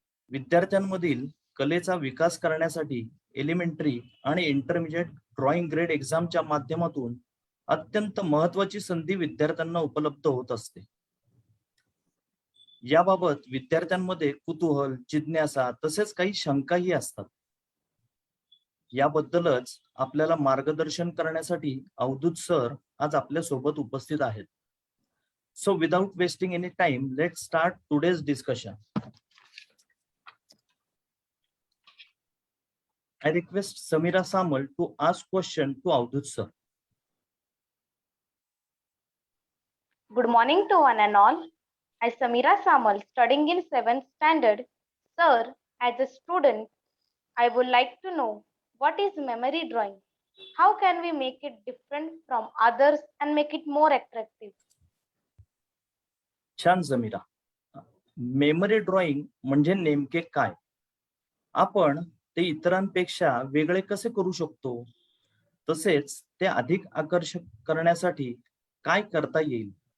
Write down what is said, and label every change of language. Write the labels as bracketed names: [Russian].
[Marathi] विद्यार्थ्यांमधील कलेचा विकास करण्यासाठी एलिमेंटरी आणि इंटरमिजिएट ड्रॉइंग ग्रेड एक्झामच्या माध्यमातून अत्यंत महत्त्वाची संधी विद्यार्थ्यांना उपलब्ध होत असते. याबाबत विद्यार्थ्यांमध्ये कुतूहल, जिज्ञासा तसेच काही शंकाही असतात. याबद्दलच आपल्याला मार्गदर्शन करण्यासाठी अवधूत सर आज आपल्या सोबत उपस्थित आहेत. [English] So without wasting any time, let's start today's discussion. I request Samira Samal to ask question to Avdut sir. Good morning to one and all. I, Samira Samal, studying in 7th standard. Sir, as a student, I would like to know what is memory drawing? How can we make it different from others and make it more attractive? [Marathi] छान Sameera. Memory drawing म्हणजे नेमके काय? आपण ते इतरांपेक्षा वेगळे कसे करू शकतो? तसेच ते अधिक आकर्षक करण्यासाठी काय करता येईल?